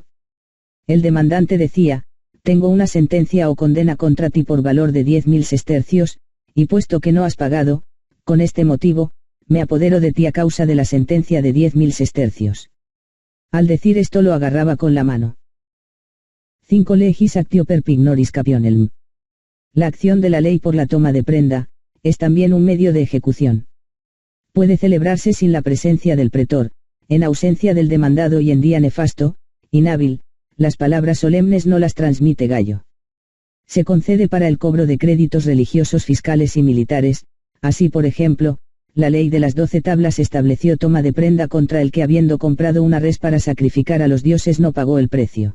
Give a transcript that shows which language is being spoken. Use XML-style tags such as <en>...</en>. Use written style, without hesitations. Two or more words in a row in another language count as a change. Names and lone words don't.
<es>El demandante decía: tengo una sentencia o condena contra ti por valor de 10.000 sestercios, y puesto que no has pagado, con este motivo, me apodero de ti a causa de la sentencia de 10.000 sestercios. Al decir esto lo agarraba con la mano.</es> <la>5 Legis actio per pignoris capionelm.</la> <es>La acción de la ley por la toma de prenda, es también un medio de ejecución. Puede celebrarse sin la presencia del pretor, en ausencia del demandado y en día nefasto, inhábil, las palabras solemnes no las transmite Gallo. Se concede para el cobro de créditos religiosos, fiscales y militares, así por ejemplo, la ley de las 12 tablas estableció toma de prenda contra el que, habiendo comprado una res para sacrificar a los dioses, no pagó el precio.</es>